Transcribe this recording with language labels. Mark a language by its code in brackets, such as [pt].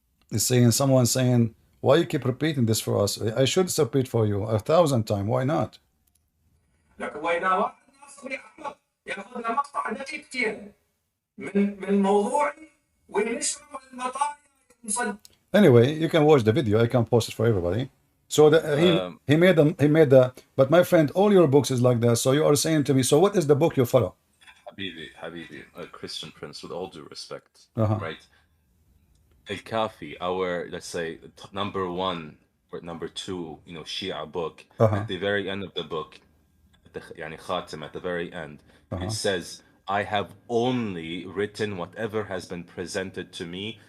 [en] It's saying someone saying, why you keep repeating this for us? I should repeat for you 1,000 times. Why not? [ar] لكن وإذا واحد ناصر ياخذ له مقطع دقيقتين من موضوعي وينشره المطايا مصدق. [en] Anyway, you can watch the video. I can post it for everybody. So he made the. But my friend, all your books is like that. So you are saying to me, so what is the book you follow? Habibi, a Christian Prince, with all due respect, Uh-huh. right? Al-Kafi, our, let's say, number one or number two, Shia book, at the very end of the book, يعني Khatim, at the very end, it says, I have only written whatever has been presented to me.